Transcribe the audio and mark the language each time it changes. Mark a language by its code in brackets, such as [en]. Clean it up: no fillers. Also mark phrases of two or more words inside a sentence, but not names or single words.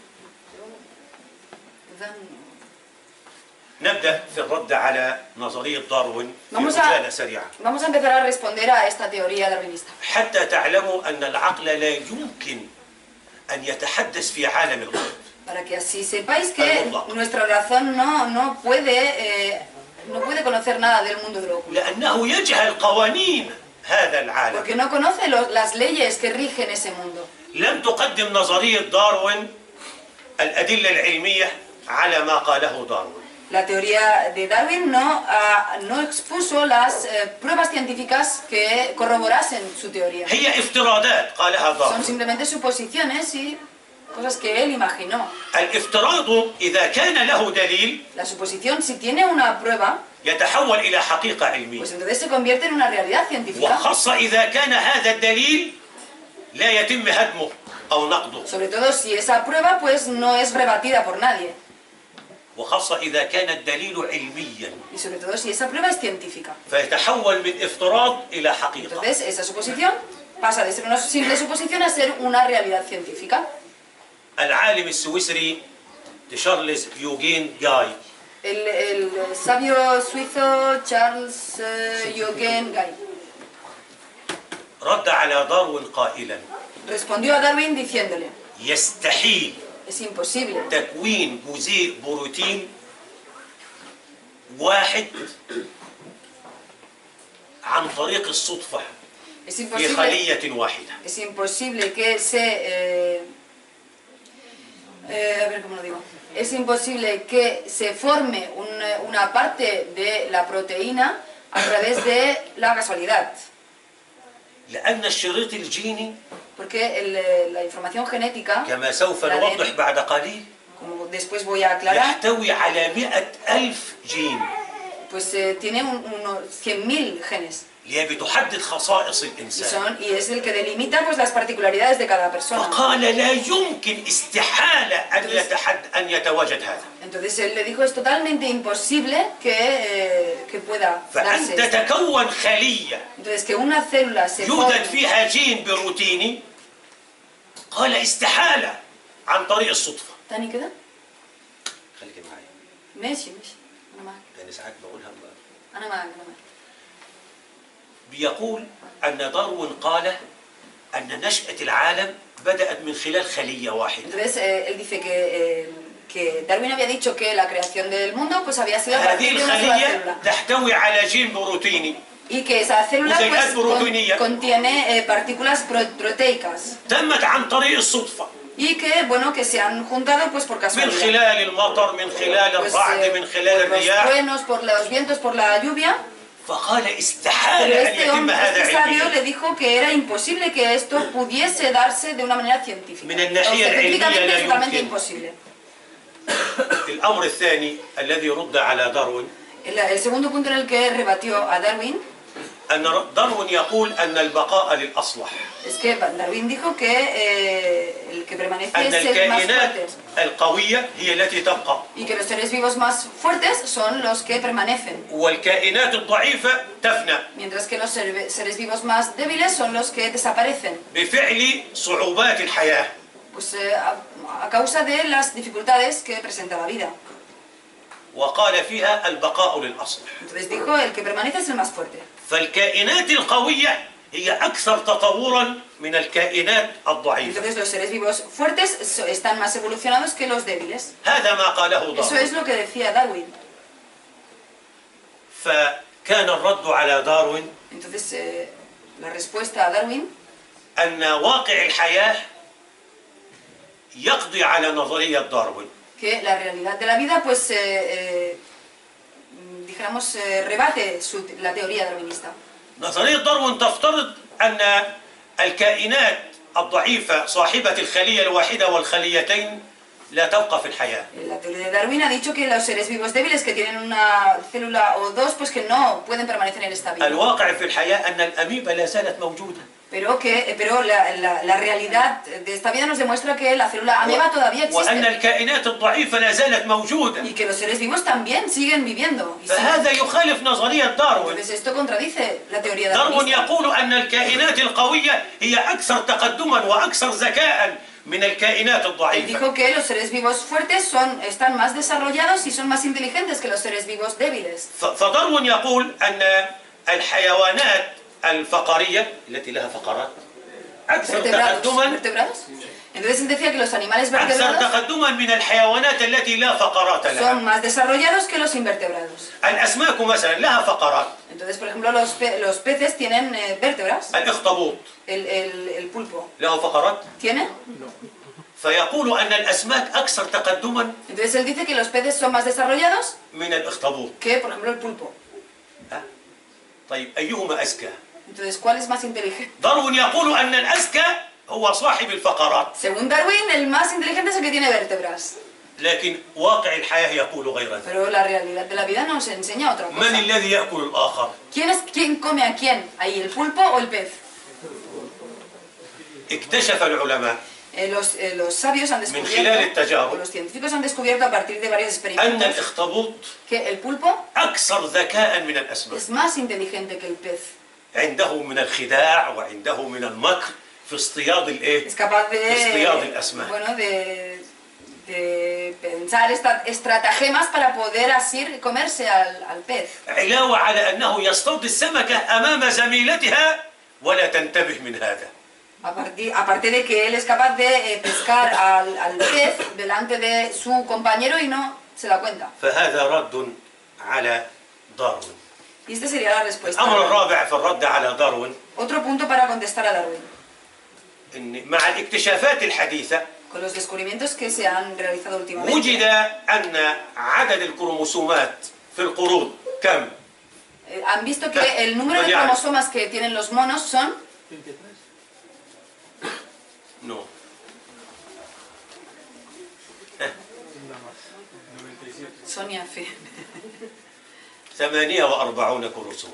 [ar] نبدأ في الرد على نظرية داروين في [es] Vamos [ar] عجالة سريعة [es] vamos a empezar a responder a esta teoría darwinista. [ar] حتى تعلموا أن العقل لا يمكن أن يتحدث في عالم الغيب. [es] Para que así sepáis que nuestra razón no puede conocer nada del mundo de lo oculto. [ar] لأنه يجهل قوانين هذا العالم. [es] Porque no conoce las leyes que rigen ese mundo. [ar] لم تقدم نظرية داروين الأدلة العلمية على ما قاله داروين. [es] La teoría de Darwin no expuso las pruebas científicas que corroborasen su teoría. [ar] هي افتراضات قالها [es] Son [ar] داروين. [es] simplemente suposiciones y cosas que él imaginó. [ar] الافتراض إذا كان له دليل [es] La suposición, si tiene una prueba, [ar] يتحول إلى حقيقة علمية، [es] pues entonces se convierte en una realidad científica. [ar] وخاصة إذا كان هذا الدليل لا يتم هدمه أو نقضه، [es] Sobre todo si esa prueba pues no es rebatida por nadie. [ar] وخاصة إذا كان الدليل علميا [es] Y sobre todo si esa prueba es científica. [ar] فيتحول من افتراض إلى حقيقة. [es] Entonces esa suposición pasa de ser una simple suposición a ser una realidad científica. [ar] العالم السويسري تشارلز يوجين جاي [es] El sabio suizo Charles Eugen Guy [ar] رد على داروين قائلا [es] respondió a Darwin diciéndole: [ar] يستحيل [es] es imposible [ar] تكوين جزيء بروتين واحد عن طريق الصدفة [es] es [ar] في [es] imposible [ar] خلية واحدة. [es] es imposible que se a ver cómo lo digo. Es imposible que se forme una parte de la proteína a través de la casualidad. [ar] لأن الشريط الجيني [es] Porque la información genética, [ar] كما سوف [es] la [ar] نوضح [es] ADN, [ar] بعد قليل [es] como después voy a aclarar, [ar] يحتوي على 100,000 جين، [es] pues tiene unos 100.000 genes. [ar] اللي هي بتحدد خصائص الإنسان. [es] Y es el que delimita pues, las particularidades de cada persona. [ar] فقال لا يمكن استحالة أن يتواجد هذا. [es] Entonces él le dijo, es totalmente imposible que pueda darse [ar] فأنت [es] esto. [ar] تكون خلية [es] Entonces que una célula se [ar] يوجد [es] forme. [ar] فيها جين بروتيني، قال استحالة عن طريق الصدفة. [es] ¿Tani queda? [ar] خليك معي، ماشي أنا معك لأن ساعات بقولها أنا معك أنا معك. بيقول أن داروين قال أن نشأة العالم بدأت من خلال خلية واحدة. [es] Entonces él dice que Darwin había dicho que la creación del mundo pues había sido a [ar] هذه [es] partir de una sola [ar] الخلية [es] célula. [ar] تحتوي على جين بروتيني [es] Y que esa célula Museilat pues, proteínea. contiene partículas proteicas. [ar] تمت عن طريق الصدفة، [es] Y que, bueno, que se han juntado pues por [ar] من [es] casualidad. [ar] خلال المطر، من خلال [es] Pues, [ar] الرعد، من خلال [es] por los [ar] الرياح. [es] truenos, por los vientos, por la lluvia. [ar] فقال [es] Pero [ar] استحالة أن [es] este [ar] يتم [es] hombre, [ar] هذا [es] este sabio, [ar] علميا. [es] le dijo que era imposible que esto pudiese darse de una manera científica. [ar] من الناحية [es] O sea, [ar] العلمية [es] científicamente [ar] لا [es] es totalmente [ar] يمكن. [es] imposible. [ar] الأمر الثاني الذي رد على داروين [es] El segundo punto en el que rebatió a Darwin [ar] أن داروين يقول أن البقاء للأصلح، [es] es que Darwin dijo que el que permanece [ar] أن [es] es el más [ar] الكائنات [es] fuerte [ar] القوية هي التي تبقى [es] y que los seres vivos más fuertes son los que permanecen, [ar] والكائنات الضعيفة تفنى [es] mientras que los seres vivos más débiles son los que desaparecen, [ar] بفعل صعوبات الحياة. [es] pues a causa de las dificultades que presenta la vida. [ar] وقال فيها البقاء للأصلح. [es] Entonces dijo, el que permanece es el más fuerte. [ar] فالكائنات القوية هي أكثر تطورا من الكائنات الضعيفة. [es] Entonces los seres vivos fuertes están más evolucionados que los débiles. [ar] هذا ما قاله [es] Eso es [ar] داروين. [es] lo que decía Darwin. [ar] فكان الرد على داروين [es] Entonces la respuesta a Darwin [ar] أن واقع الحياة يقضي على نظرية داروين. [es] que la realidad de la vida pues dijéramos rebate la teoría darwinista. [ar] نظرية داروين تفترض أن الكائنات الضعيفة صاحبة الخلية الواحدة والخليتين لا تبقى في الحياة. [es] La teoría de Darwin ha dicho que los seres vivos débiles que tienen una célula o dos pues que no pueden permanecer en esta vida. [ar] الواقع في الحياة أن الأميبا لا زالت موجودة. [es] Pero la realidad de esta vida nos demuestra que la célula ameba todavía [ar] وأن [es] existe [ar] الكائنات الضعيفة لا زالت موجودة. [es] y que los seres vivos también siguen viviendo. Y [ar] فهذا يخالف نظرية داروين. [es] entonces esto contradice la teoría [ar] داروين [es] darwinista. [ar] يقول أن الكائنات القوية هي أكثر تقدما وأكثر ذكاء من الكائنات [es] Él [ar] الضعيفة. [es] dijo que los seres vivos fuertes están más desarrollados y son más inteligentes que los seres vivos débiles. [ar] فداروين يقول أن الحيوانات الفقرية التي لها فقرات أكثر تقدما [es] ¿Vertebrados? Entonces él decía que los animales [ar] أكثر [es] vertebrados [ar] تقدما من الحيوانات التي لا فقرات [es] son [ar] لها. [es] más desarrollados que los invertebrados. [ar] الأسماك مثلا لها فقرات. [es] Entonces, por ejemplo, los peces tienen vértebras. [ar] الأخطبوط [es] El pulpo [ar] له فقرات. [es] tiene. [ar] فيقول أن الأسماك أكثر تقدما [es] Entonces él dice que los peces son más desarrollados [ar] من الأخطبوط. [es] que, por ejemplo, el pulpo. [ar] طيب أيهما أذكى؟ [es] Entonces, ¿cuál es más inteligente? [ar] داروين يقول أن الأذكى هو صاحب الفقرات. [es] Según Darwin, el más inteligente es el que tiene vértebras. [ar] لكن واقع الحياة يقول غير ذلك. [es] Pero la realidad de la vida nos enseña otra [ar] من [es] cosa. [ar] الذي يأكل الآخر؟ [es] ¿Quién come a quién? ¿Ahí el pulpo o el pez? [ar] اكتشف العلماء [es] Los sabios han [ar] خلال [es] descubierto, [ar] التجارب [es] o los científicos han descubierto a partir de varios [ar] أن [es] experimentos, [ar] الأخطبوط [es] que el pulpo [ar] أكثر ذكاء من الأسماك. [es] es más inteligente que el pez. [ar] عنده من الخداع وعنده من المكر في اصطياد الإيه؟ [es] Es capaz [ar] اصطياد الأسماك. [es] bueno, de pensar estratagemas para poder así comerse al pez. [ar] علاوة على أنه يصطاد السمكة أمام زميلتها ولا تنتبه من هذا. [es] Aparte de que él es capaz de pescar al pez delante de su compañero y no se da cuenta. [ar] فهذا رد على داروين. [es] Y esta sería la respuesta. [ar] الأمر الرابع في الرد على داروين [es] Otro punto para contestar a Darwin. [ar] إن مع الاكتشافات الحديثة [es] Con los descubrimientos que se han realizado últimamente, [ar] وجد أن عدد الكروموسومات في القرود كم؟ [es] han visto que el número de cromosomas que tienen los monos son 23. No. Sonia Fe. [ar] 48 كروموسوم.